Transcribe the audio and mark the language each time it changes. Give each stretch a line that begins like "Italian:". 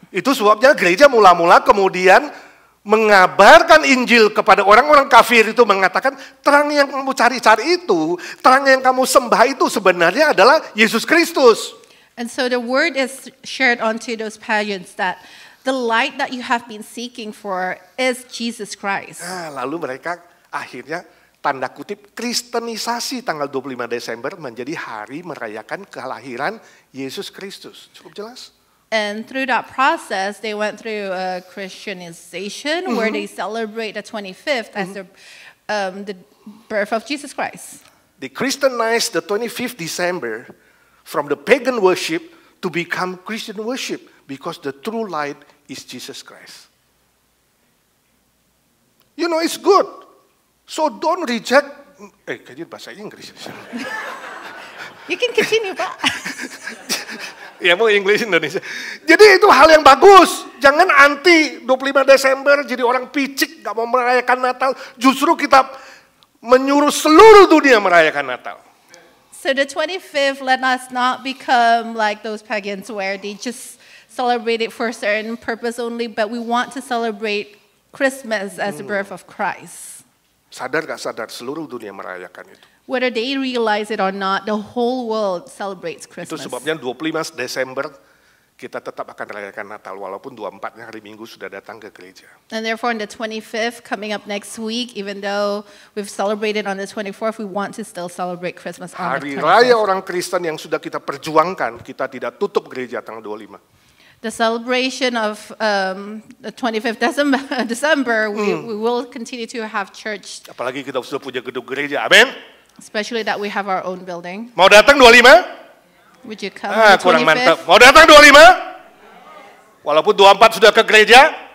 Indonesian: Itu sebabnya gereja mula-mula kemudian mengabarkan Injil kepada orang-orang kafir itu, mengatakan terang yang kamu cari-cari itu, terang yang kamu sembah itu sebenarnya adalah Yesus Kristus.
English: And so the word is shared onto those pagans that the light that you have been seeking for is Jesus Christ.
Indonesian: Lalu mereka akhirnya tanda kutip kristenisasi tanggal 25 Desember menjadi hari merayakan kelahiran Yesus Kristus. Cukup jelas?
English: And through that process, they went through a Christianization where they celebrate the 25th as the birth of Jesus Christ. They Christianized the 25th December from the pagan worship to become Christian worship because the true light is Jesus Christ. You know, it's good. So don't reject.
Indonesian: Kayaknya bahasa Inggris.
English: You can continue, Pak.
Indonesian: Ya mau Inggris Indonesia. Jadi itu hal yang bagus. Jangan anti 25 Desember jadi orang picik gak mau merayakan Natal. Justru kita menyuruh seluruh dunia merayakan Natal.
English: So the 25th, let us not become like those pagans where they just celebrate it for a certain purpose only, but we want to celebrate Christmas as the birth of Christ.
Indonesian: Sadar gak sadar seluruh dunia merayakan itu.
English: Whether they realize it or not, the whole world celebrates
Indonesian: Itu
English: Christmas.
Indonesian: sebabnya 25 Desember kita tetap akan merayakan Natal walaupun 24-nya hari Minggu sudah datang ke gereja.
English: And therefore, on the 25th, coming up next week, even though we've celebrated on the 24th, we want to still celebrate Christmas on
Indonesian: Hari
English: the
Indonesian: raya
English: 25th.
Indonesian: orang Kristen yang sudah kita perjuangkan, kita tidak tutup gereja tanggal 25.
English: The celebration of the 25th December, we will continue to have church,
Indonesian: Apalagi kita sudah punya gedung gereja, amin.
English: especially that we have our own building.
Indonesian: Mau datang 25?
English: Would you come on the
Indonesian: Kurang mantap.
English: 25th?
Indonesian: Mau datang 25? Walaupun 24 sudah ke gereja?